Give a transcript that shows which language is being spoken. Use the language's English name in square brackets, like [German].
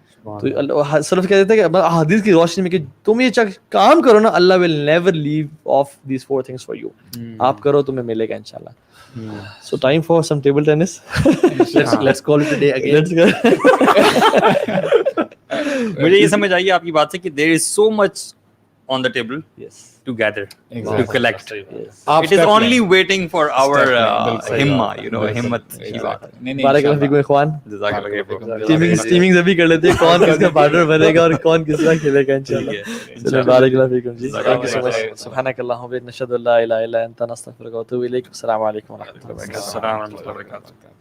[Urdu] تو سلف کہتے تھے کہ حدیث کی روشنی میں کہ تم یہ کام کرو نا, اللہ [English] will never leave off these 4 things for you. [Urdu] آپ کرو تمہیں ملے گا انشاءاللہ. [English] So time for some table tennis. Let's call it a day again. Let's go. [Urdu] مجھے یہ سمجھ آئی آپ کی بات سے کہ [English] there is so much on the table yes to gather, to collect. yes It is only waiting for our himma, you know, [Urdu] himmat ki baat. بارک اللہ فیکم اخوان ٹیمنگ ابھی کر لیتے ہیں کون کس کا پارٹنر بنے گا اور کون کس طرح کھیلے گا انشاءاللہ. [Arabic] چلو بارک اللہ فیکم جی. [English] Thank you so much. [Arabic] سبحانک اللہم و بحمدک نشہد ان لا الہ الا انت نستغفرک و نتوب الیک. السلام علیکم و رحمۃ اللہ وبرکاتہ. السلام ورحمۃ اللہ وبرکاتہ.